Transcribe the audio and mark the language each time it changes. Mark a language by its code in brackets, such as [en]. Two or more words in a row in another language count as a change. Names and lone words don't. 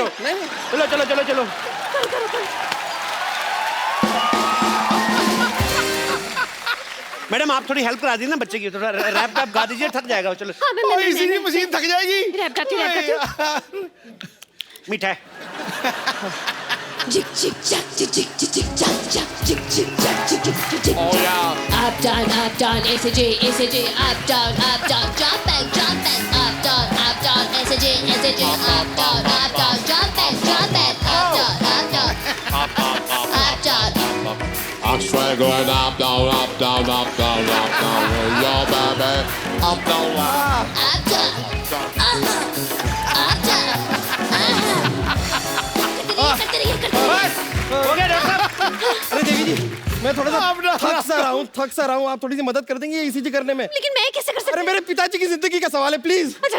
[hi] चलो चलो चलो चलो। मैडम, आप थोड़ी हेल्प करा दीजिए ना बच्चे की, थोड़ा रैप गा दीजिए, थक जाएगा। चलो। हाँ, मैं मशीन थक जाएगी। रैप गाती हूँ। मीठा है। [en] Jig jig jack jig jig jig jig jack jack jig jig jack jig jig jig jig. Oh yeah. Up down SAJ up down jump back up down SAJ up down jump back up down. I'm straight going up, down, up, down, up, down, up, down. Yo, baby, up, down, up. Up down. [hi] करते रहिए। बस हो गया डॉक्टर साहब। अरे देवी जी, मैं थोड़ा सा थक सा रहा हूँ। आप थोड़ी सी मदद कर देंगे ईसीजी करने में? लेकिन मैं कैसे कर सकती अरे मेरे पिताजी की जिंदगी का सवाल है, प्लीज। अच्छा